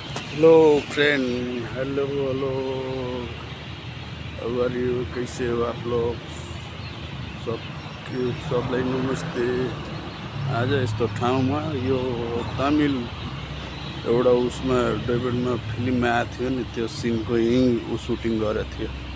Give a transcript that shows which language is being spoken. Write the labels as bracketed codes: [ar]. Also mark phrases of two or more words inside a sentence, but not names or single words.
[en] Hello friend. Hello hello. How are you? [hi] कैसे हो आप लोग? सब [ne] सबलाई नमस्ते। आज यस्तो ठाउँमा यो तमिल एउटा उसमा डेभिडमा फिल्ममा आएको थियो नि, त्यो सिनको यहीँ सुटिङ गरेको थियो।